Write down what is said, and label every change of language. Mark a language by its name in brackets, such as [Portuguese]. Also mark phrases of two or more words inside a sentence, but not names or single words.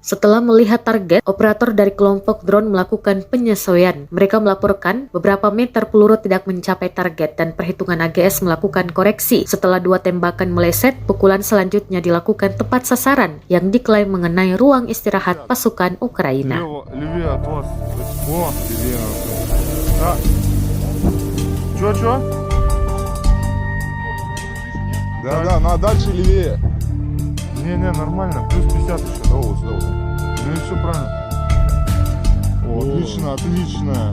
[Indonesian] Setelah melihat target, operator dari kelompok drone melakukan penyesuaian. Mereka melaporkan beberapa meter peluru tidak mencapai target dan perhitungan AGS melakukan koreksi. Setelah 2 tembakan meleset, pukulan selanjutnya dilakukan tepat sasaran yang diklaim mengenai ruang istirahat pasukan Ukraina. [Russian] Левее от вас. Во, левее. Да. Чё? Да, на дальше левее. Не, нормально. Плюс 50 еще. Да, вот сюда вот. Ну и все правильно. О, отлично.